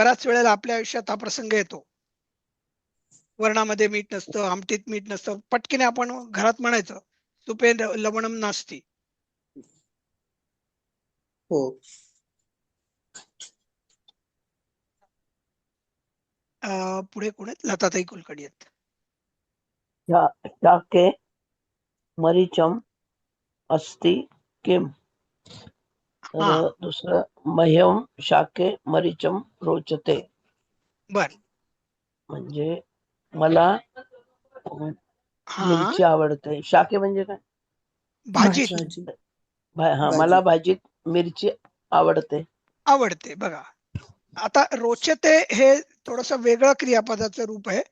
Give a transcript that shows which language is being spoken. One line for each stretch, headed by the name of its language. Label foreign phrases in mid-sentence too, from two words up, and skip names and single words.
Marathi: बऱ्याच वेळेला आपल्या आयुष्यात हा प्रसंग येतो. वर्णामध्ये मीठ नसतं, आमटीत मीठ नसतं. पटकीने आपण घरात म्हणायचं
Sanskrit: सुपे लवणम नास्ति.
Marathi: हो. पुढे कोण आहेत? लताताई कुलकर्णी आहेत.
Sanskrit: शाके मरीचम अस्ति किम.
Marathi: तर हा दुसरं मह्यम
Sanskrit: शाके मरीचम रोचते.
Marathi: बर. म्हणजे मला हा मिरची आवडते. शाके म्हणजे काय? भाजीत भाजी. हा, भाजी. मला भाजीत मिरची आवडते. आवडते. बघा आता रोचते हे थोडस वेगळं क्रियापदाचं रूप आहे.